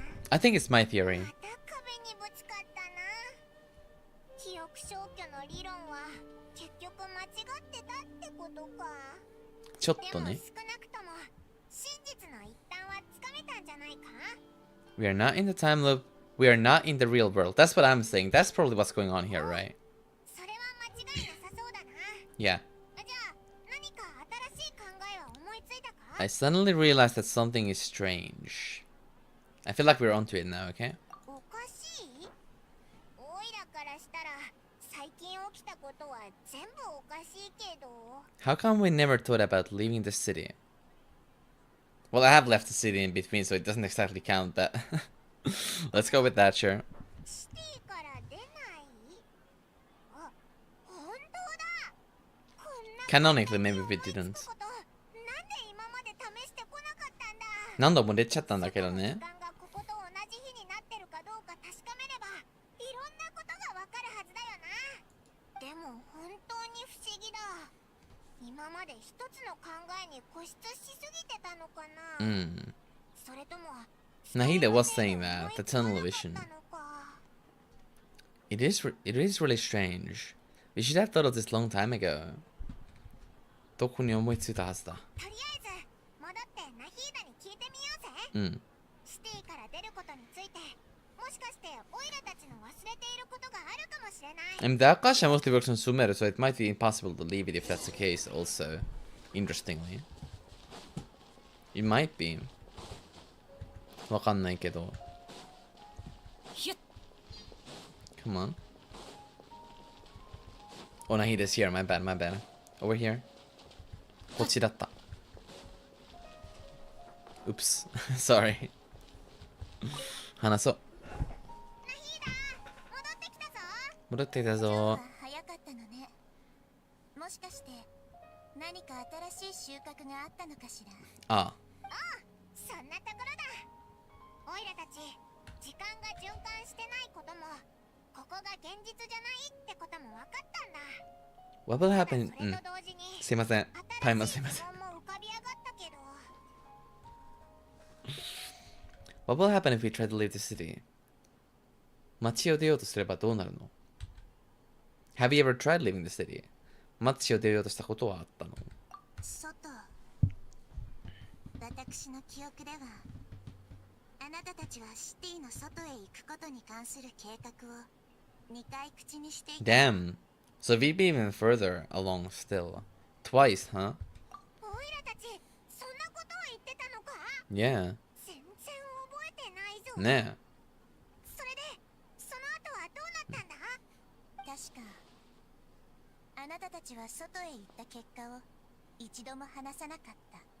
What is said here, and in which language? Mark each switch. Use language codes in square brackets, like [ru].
[en] I think it's my theory. [ja] また壁にぶつかったな。記憶消去の理論は結局間違ってたってことか。ちょっとね。でも少なくとも真実の一端はつかめたんじゃないか？ [en] We are not in the time loop. We are not in the real world. That's what I'm saying. That's probably what's going on here, right? [ja] それは間違いなさそうだな。 [en] Yeah. [ja] じゃあ何か新しい考えは思いついたか？ [en] I suddenly realized that something is strange. I feel like we're onto it now, okay? [ja] おかしい？おいらからしたら最近起きたことは全部おかしいけど。 [en] How come we never thought about leaving the city? Well, I have left the city in between, so it doesn't exactly count that. Let's go with that, sure. [ja] シティから出ない？あ、本当だ。こんな [en] Canonically, maybe we didn't. [ja] なんで今まで試してこなかったんだ。何度も出ちゃったんだけどね。時間がここと同じ日になってるかどうか確かめればいろんなことがわかるはずだよな。でも本当に不思議だ。今まで一つの考えに固執しすぎてたのかな。それとも [en] Nahida was saying that, the tunnel vision. It is really strange. We should have thought of this long time ago. [ja] どこに思いついたはずだ。とりあえず戻ってナヒーダに聞いてみようぜ。うん。シティから出ることについて、もしかしてオイラたちの忘れていることがあるかもしれない。 [en] And the Akasha mostly works on Sumeru, so it might be impossible to leave it if that's the case also. Interestingly. It might be. [ja] わかんないけど。 [en] Come on. Oh, Nahida's here. My bad, my bad. Over here. [ja] こっちだった。 [en] Oops. Sorry. [ja] 話そう。ナヒーダ、戻ってきたぞ。戻ってきた今日ぞは。早かったのね。もしかして何か新しい収穫があったのかしら。ああ。そんなところだ。オイラたち時間が循環してないことも、ここが現実じゃないってことも分かったんだ。 [en] What will happen? [ja] それと同時に、すいません。タイムすいません。新しい疑問も浮かび上がったけど。 [en] What will happen if we try to leave the city? [ja] 街を出ようとすればどうなるの？ [en] Have you ever tried leaving the city? [ja] 街を出ようとしたことはあったの？外、私の記憶では、あなたたちはシティの外へ行くことに関する計画を2回口にしていた。 [en] Damn. So we'd be even further along still. Twice, huh? [ja] オイラたち、そんなことを言ってたのか？ [en] Yeah. [ja] 全然覚えてないぞ。ねそれで、その後はどうなったんだ？確か、あなたたちは外へ行った結果を一度も話さなかった。